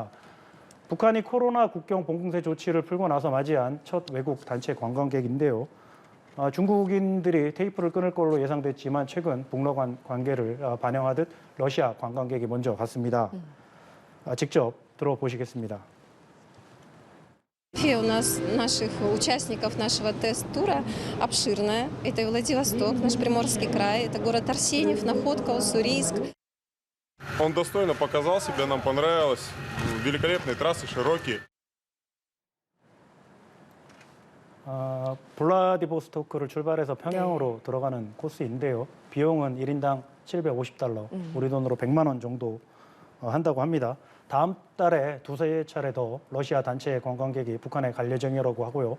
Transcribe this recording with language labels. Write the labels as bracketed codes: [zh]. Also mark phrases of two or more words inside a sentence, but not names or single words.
[ko] 북한이 코로나 국경 봉쇄 조치를 풀고 나서 맞이한 첫 외국 단체 관광객인데요. 중국인들이 테이프를 끊을 걸로 예상됐지만 최근 북러 관계를 반영하듯 러시아 관광객이 먼저 갔습니다. 직접 들어보시겠습니다. [ru] У нас наших участников нашего тест-тура обширная. Это и Владивосток, наш Приморский край, это город Арсеньев, Находка, Уссурийск. Он достойно показал себя, нам понравилось. Великолепные трассы, широкие. [ko] 블라디보스토크를 출발해서 평양으로 들어가는 코스인데요. 비용은 1인당 750달러, 우리 돈으로 100만 원 정도 한다고 합니다. 다음 달에 두세 차례 더 러시아 단체 관광객이 북한에 갈 예정이라고 하고요.